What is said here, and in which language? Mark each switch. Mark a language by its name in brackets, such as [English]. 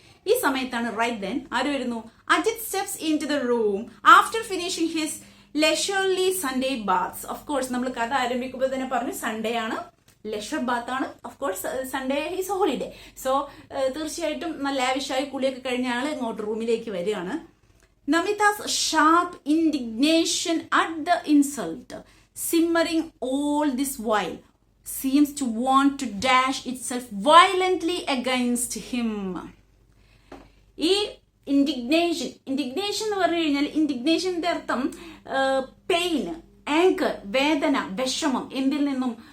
[Malayalam] ഈ സമയത്താണ് [English] right then [Malayalam] ആര് വരുന്നു? [English] Ajith steps in to the room after finishing his leisurely Sunday baths. [Malayalam] Of course നമ്മൾ കഥ ആരംഭിക്കുമ്പോൾ തന്നെ പറഞ്ഞു സൺഡേ ആണ്, ലെഷർ ബാത്ത് ആണ്. [English] Of course Sunday is holiday. [Malayalam] So തീർച്ചയായിട്ടും നല്ല ലാവിഷായി കുളിയൊക്കെ കഴിഞ്ഞ ആള് ഇങ്ങോട്ട് റൂമിലേക്ക് വരികയാണ്. [English] Namita's sharp indignation at the insult, simmering all this while, seems to want to dash itself violently against him. [Malayalam] ഈ ഇൻഡിഗ്നേഷൻ എന്ന് പറഞ്ഞു കഴിഞ്ഞാൽ ഇൻഡിഗ്നേഷന്റെ അർത്ഥം പെയിൻ, ആങ്കർ, വേദന, വിഷമം. എന്തിൽ നിന്നും?